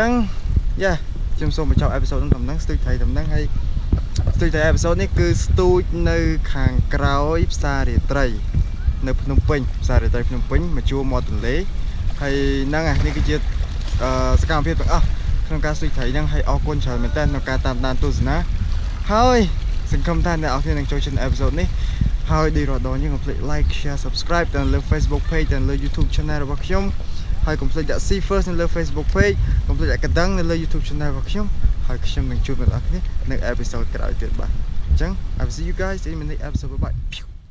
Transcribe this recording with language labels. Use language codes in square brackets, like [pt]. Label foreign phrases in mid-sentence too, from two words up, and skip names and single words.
[km] ងយ៉ាខ្ញុំសូមបញ្ចប់អេពីសូតហ្នឹងស្ទូចត្រីតំណឹងហើយស្ទូចត្រីអេពីសូតនេះគឺស្ទូចនៅខាងក្រោយផ្សាររាត្រីនៅ ភ្នំពេញផ្សាររាត្រីភ្នំពេញមកជួរមាត់ទន្លេហើយហ្នឹងនេះគឺជាសកម្មភាពទាំងអស់ក្នុងការស្ទូចត្រីហ្នឹងហើយអរគុណច្រើនមែនតើក្នុងការតាមដានទស្សនាហើយសង្ឃឹមថាអ្នកនរគ្នានឹងចូលចិត្តអេពីសូតនេះហើយដូចរាល់ដងយើងកុំភ្លេច [en] like share subscribe [km] ទៅលើ Facebook page ទៅលើ YouTube channel របស់ខ្ញុំហើយកុំភ្លេចដាក់ [en] see first [km] នៅលើ Facebook page កុំភ្លេចដាក់កណ្ដឹងនៅលើ YouTube channel របស់ខ្ញុំហើយខ្ញុំនឹងជួបអ្នកនរគ្នានៅអេពីសូតក្រោយទៀតបាទអញ្ចឹង [en] I will see you guys in the next episode. Bye bye.